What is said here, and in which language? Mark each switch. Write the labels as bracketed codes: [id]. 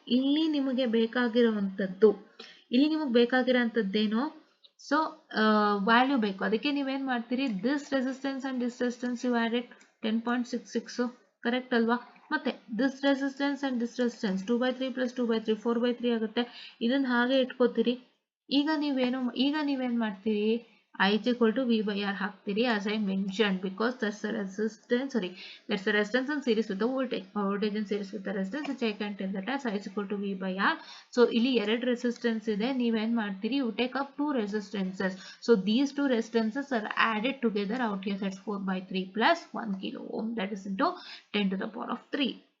[kn] ಇಲ್ಲಿ ನಿಮಗೆ ಬೇಕಾಗಿರುವಂತದ್ದು, ಬೇಕಾಗಿರೋಂಥದ್ದೇನು, so value ಬೇಕು. ಅದಕ್ಕೆ ನೀವೇನ್ ಮಾಡ್ತೀರಿ, [en] This resistance and this resistance you added 10.66, correct ಅಲ್ವಾ? ಮತ್ತೆ this resistance and this resistance 2/3 plus 2/3 4/3 ಆಗುತ್ತೆ. [kn] ಇದನ್ನ ಹಾಗೆ ಇಟ್ಕೋತೀರಿ. ಈಗ ನೀವೇನ್ ಮಾಡ್ತೀರಿ, [en] I is equal to V by R ಹಾಕ್ತೀರಿ, as I mentioned, because that's the resistance in series with the voltage in series with the resistance, which I can tell that as I is equal to V by R. [kn] So ಇಲ್ಲಿ ಎರಡು resistance ಇದೆ, ನೀವೇನ್ ಮಾಡ್ತೀರಿ, [en] you take up 2 resistances. So these 2 resistances are added together out here, that's 4/3 plus 1 kilo ohm, that is into 10 to the power of 3.